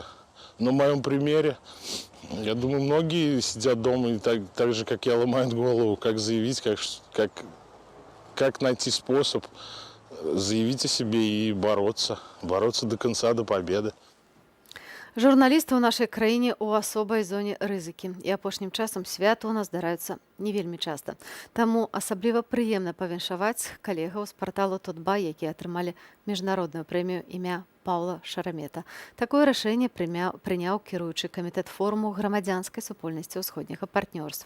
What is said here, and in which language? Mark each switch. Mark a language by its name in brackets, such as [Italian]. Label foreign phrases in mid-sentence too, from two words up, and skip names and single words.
[Russian] На моем примере. Я думаю, многие сидят дома и так же, как я, ломают голову, как заявить, как найти способ заявить о себе и бороться до конца, до победы. [Belarusian] Журналісты ў нашай краіне ў асобай зоне рызыкі. І апошнім часам свята ў нас здараюцца не вельмі часта. Таму асабліва прыемна павіншаваць калегаў з парталу Тутбай, якія атрымалі міжнародную прэмію імя Паўла Шарамета. Такое рашэнне прыняў кіруючы камітэт форуму грамадзянскай супольнасці ўсходняга партнёрства.